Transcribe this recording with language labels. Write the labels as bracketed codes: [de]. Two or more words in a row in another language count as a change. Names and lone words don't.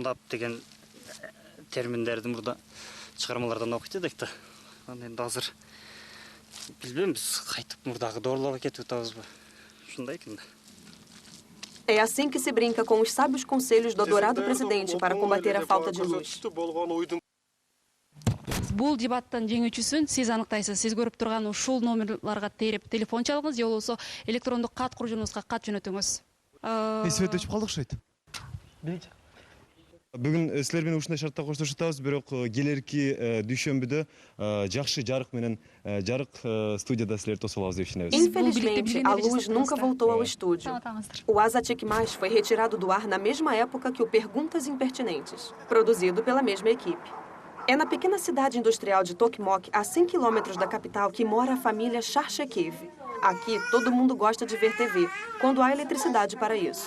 [pt] É assim que se brinca com os sábios conselhos do adorado presidente para combater a falta de luz. [ky] Бул дебаттан жеңүүчүсүн сиз аныктайсыз. Сиз көрүп турган ушул номерларга терип телефон чалыңыз же болбосо электрондук кат куржунубузга кат жөнөтүңүз. Свет өчүп калдык ошойт. Бүгүн силер менен ушундай шартта коштошуп атабыз, бирок келерки дүйшөмбүдө жакшы жарык менен жарык студияда силерди тосуп алабыз деп ишенебиз. [pt] Infelizmente, a luz nunca voltou ao estúdio. O Azatik Mais foi retirado do ar na mesma época que o Perguntas Impertinentes, produzido pela mesma equipe. É na pequena cidade industrial de Tokmok, a 100 quilômetros da capital, que mora a família Charchekiv. Aqui, todo mundo gosta de ver TV, quando há eletricidade para isso.